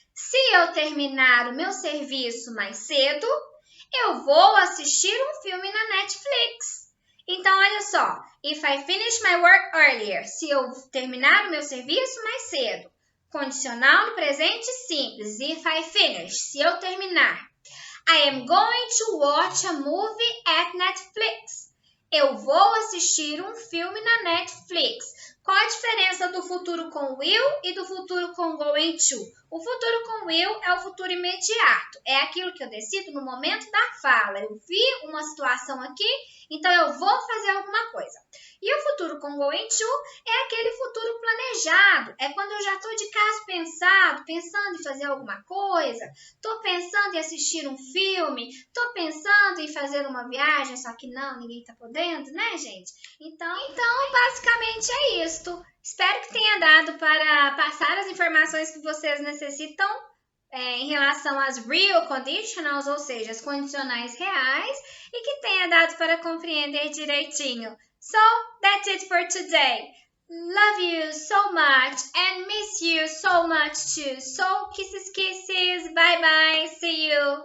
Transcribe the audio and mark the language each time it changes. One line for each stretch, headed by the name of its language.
Portuguese: Se eu terminar o meu serviço mais cedo, eu vou assistir um filme na Netflix. Então, olha só.
English: If I finish my work earlier.
Portuguese: Se eu terminar o meu serviço mais cedo. Condicional no presente simples.
English: If I finish.
Portuguese: Se eu terminar.
English: I am going to watch a movie at Netflix.
Portuguese: Eu vou assistir um filme na Netflix. Qual a diferença do futuro com will e do futuro com going to? O futuro com will é o futuro imediato. É aquilo que eu decido no momento da fala. Eu vi uma situação aqui, então eu vou fazer alguma coisa. E o futuro com going to é aquele futuro planejado. É quando eu já estou de caso pensando em fazer alguma coisa, estou pensando em assistir um filme, estou pensando em fazer uma viagem, só que não, ninguém está podendo, né, gente? Então, basicamente é isto. Espero que tenha dado para passar as informações que vocês necessitam em relação às real conditionals, ou seja, as condicionais reais, e que tenha dado para compreender direitinho.
English: So, that's it for today. Love you so much and miss you so much too. So, kisses, kisses. Bye bye. See you.